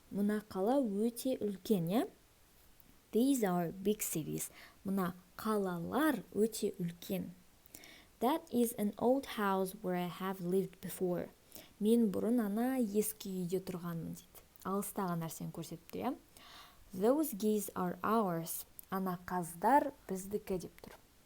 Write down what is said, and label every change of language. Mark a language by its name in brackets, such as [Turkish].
[Kazakh] Мына қала өте үлкен, [English] These are big cities. [Kazakh] Мына қалалар өте үлкен. [English] That is an old house where I have lived before. [Kazakh] Мен бұрын ана ескі үйде тұрғанмын дейді. Алыстағы нәрсені көрсетіп тұр. [English] Those geese are ours. [Kazakh] Ана қаздар біздікі деп тұр.